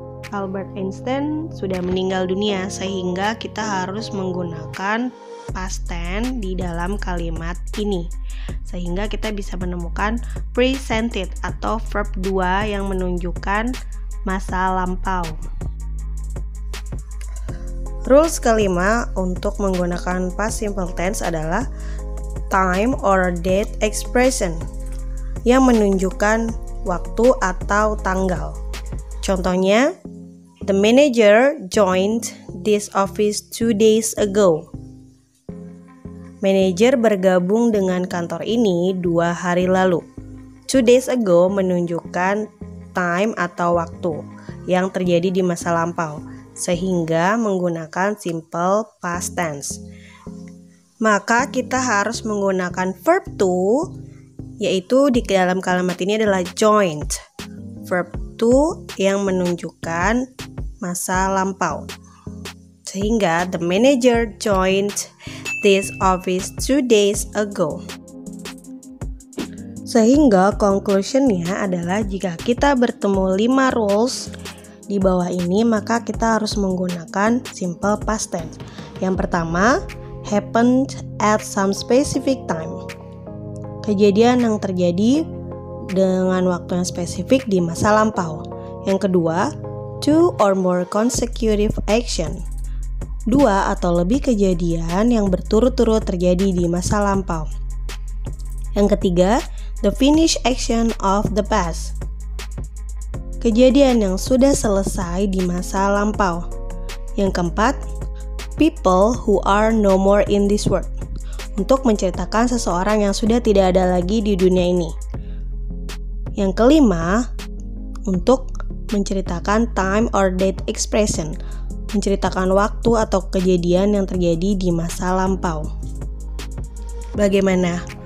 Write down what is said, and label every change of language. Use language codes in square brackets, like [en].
[id] Albert Einstein sudah meninggal dunia, sehingga kita harus menggunakan past tense di dalam kalimat ini, sehingga kita bisa menemukan presented atau verb 2 yang menunjukkan masa lampau. Rules kelima untuk menggunakan past simple tense adalah [en] time or date expression [id] yang menunjukkan waktu atau tanggal. [en] Contohnya, the manager joined this office 2 days ago. [id] Manajer bergabung dengan kantor ini 2 hari lalu. [en] 2 days ago [id] menunjukkan time atau waktu yang terjadi di masa lampau. sehingga menggunakan simple past tense. Maka kita harus menggunakan verb to, yaitu di dalam kalimat ini adalah joined. Verb to yang menunjukkan masa lampau. [en] Sehingga the manager joined this office 2 days ago. [id] Sehingga conclusionnya adalah jika kita bertemu 5 rules di bawah ini, maka kita harus menggunakan simple past tense. Yang pertama, [en] happened at some specific time. [id] Kejadian yang terjadi dengan waktu yang spesifik di masa lampau. Yang kedua, [en] 2 or more consecutive action. [id] 2 atau lebih kejadian yang berturut-turut terjadi di masa lampau. Yang ketiga, [en] the finished action of the past. [id] Kejadian yang sudah selesai di masa lampau. Yang keempat, [en] people who are no more in this world. [id] Untuk menceritakan seseorang yang sudah tidak ada lagi di dunia ini. Yang kelima, untuk menceritakan [en] time or date expression. [id] Menceritakan waktu atau kejadian yang terjadi di masa lampau. Bagaimana?